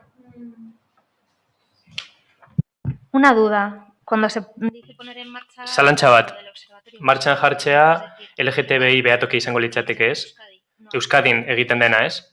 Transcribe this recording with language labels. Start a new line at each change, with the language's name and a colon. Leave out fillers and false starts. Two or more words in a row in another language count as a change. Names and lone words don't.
Spanish: Una duda. Cuando se dice poner en marcha...
Basque: Zalantza bat, martxan jartzea LGTBI behatoki izango litzateke ez? Euskadin egiten dena ez?